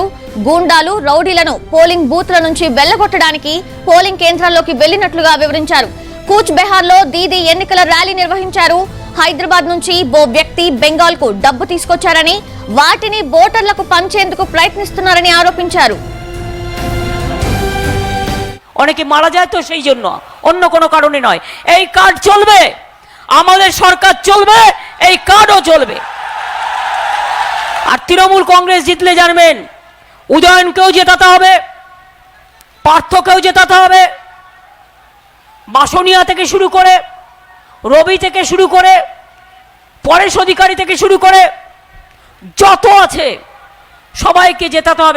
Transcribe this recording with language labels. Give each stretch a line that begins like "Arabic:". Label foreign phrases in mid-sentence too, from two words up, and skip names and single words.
Telugu: గూండాలు రౌడీలను పోలింగ్ బూత్ల నుంచి వెళ్లగొట్టడానికి పోలింగ్ కేంద్రాల్లోకి వెళ్లినట్లుగా వివరించారు. కూచ్ బెహార్ లో దీదీ ఎన్నికల ర్యాలీ నిర్వహించారు. హైదరాబాద్ నుంచి ఓ వ్యక్తి బెంగాల్ కు డబ్బు తీసుకొచ్చారని, వాటిని ఓటర్లకు పంచేందుకు ప్రయత్నిస్తున్నారని ఆరోపించారు.
Bangla: অনেকে মারা যায় তো সেই জন্য, অন্য কোনো কারণে নয়। এই কার্ড চলবে, আমাদের সরকার চলবে, এই কার্ডও চলবে। আর তৃণমূল কংগ্রেস জিতলে জানবেন উদয়নকেও জেতাতে হবে, পার্থকেও জেতাতে হবে, বাসনিয়া থেকে শুরু করে, রবি থেকে শুরু করে, পরেশ অধিকারী থেকে শুরু করে যত আছে সবাইকে জেতাতে হবে।